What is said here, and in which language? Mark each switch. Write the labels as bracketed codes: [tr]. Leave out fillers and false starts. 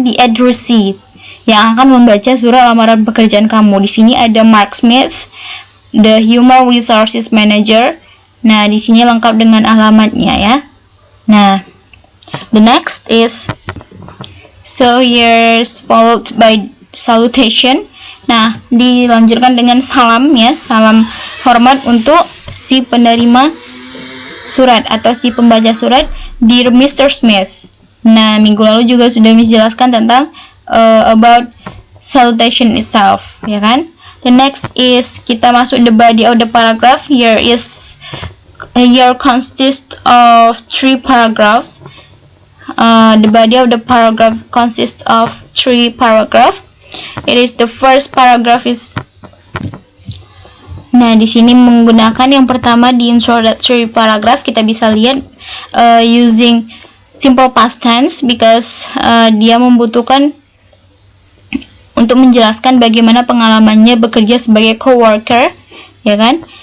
[id] Di addressee yang akan membaca surat lamaran pekerjaan kamu. Di sini ada Mark Smith, the Human Resources Manager. Nah, di sini lengkap dengan alamatnya, ya. [en] Nah, the next is so here's followed by salutation. [id] Nah, dilanjutkan dengan salam, ya, salam hormat untuk si penerima surat atau si pembaca surat, Dear Mr. Smith. Nah, minggu lalu juga sudah menjelaskan tentang [en] about salutation itself, [id] ya kan? [en] The next is [id] kita masuk [en] the body of the paragraph. Here consists of 3 paragraphs. The body of the paragraph consists of 3 paragraphs. It is the first paragraph is. [id] Nah, di sini menggunakan yang pertama di introductory paragraph, kita bisa lihat [en] using simple past tense because [id] dia membutuhkan untuk menjelaskan bagaimana pengalamannya bekerja sebagai coworker, ya kan?